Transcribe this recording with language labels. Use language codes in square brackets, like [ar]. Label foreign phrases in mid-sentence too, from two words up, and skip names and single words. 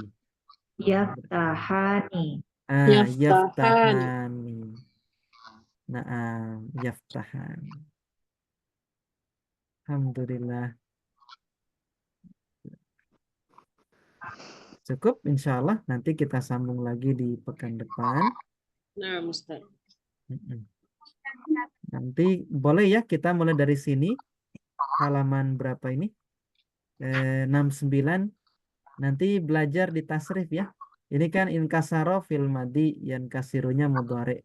[ar] Yaftahani. Yaftahani. Yaftahani. Naam, yaftahani. [id] Alhamdulillah. Cukup, [ar] insya Allah. [id] Nanti kita sambung lagi di pekan depan. Nah, Ustaz. Nanti boleh ya kita mulai dari sini. Halaman berapa ini? 69. Nanti belajar di tasrif ya. Ini kan [ar] inkasaro fil madi, [id] yang kasirunya mudhari.